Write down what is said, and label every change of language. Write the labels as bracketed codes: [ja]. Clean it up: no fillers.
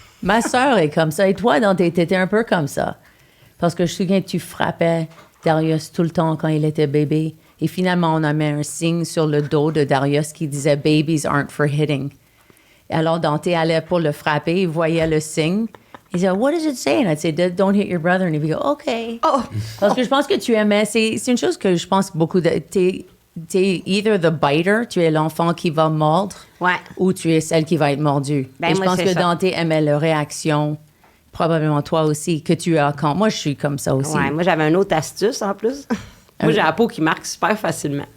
[fr] Ma sœur est comme ça. Et toi, t'étais un peu comme ça. Parce que je me souviens que tu frappais Darius tout le temps quand il était bébé. Et finalement, on a mis un signe sur le dos de Darius qui disait « [en] Babies aren't for hitting ». [fr] Alors, Dante allait pour le frapper, il voyait le signe. Il disait, [en] what does it say? And I'd say, don't hit your brother. And he'd go, OK. Oh. [fr] Parce que je pense que tu aimais, c'est une chose que je pense beaucoup de. T'es [en] either the biter, [fr] tu es l'enfant qui va mordre, Ouais. ou tu es celle qui va être mordue. Ben, Et je moi, pense c'est que ça. Dante aimait la réaction, probablement toi aussi, que tu as quand. Moi, je suis comme ça aussi. Ouais, moi, j'avais une autre astuce en plus. Moi, j'ai la peau qui marque super facilement.